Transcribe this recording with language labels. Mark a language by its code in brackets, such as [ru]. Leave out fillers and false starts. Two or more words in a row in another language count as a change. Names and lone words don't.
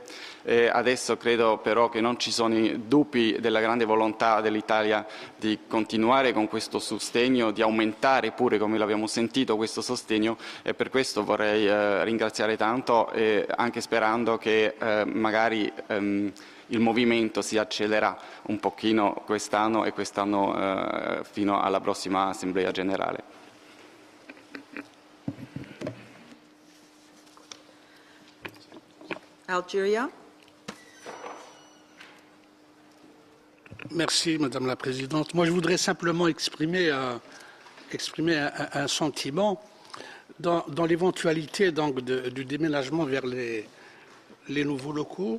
[it] Adesso credo però che non ci sono dubbi della grande volontà dell'Italia di continuare con questo sostegno, di aumentare pure, come l'abbiamo sentito, questo sostegno e per questo vorrei ringraziare tanto, anche sperando che magari il movimento si accelera un pochino quest'anno e quest'anno fino alla prossima Assemblea Generale. [fr] Algeria. Merci, Madame la Présidente. Moi, je voudrais simplement exprimer un sentiment dans l'éventualité du déménagement vers les nouveaux locaux.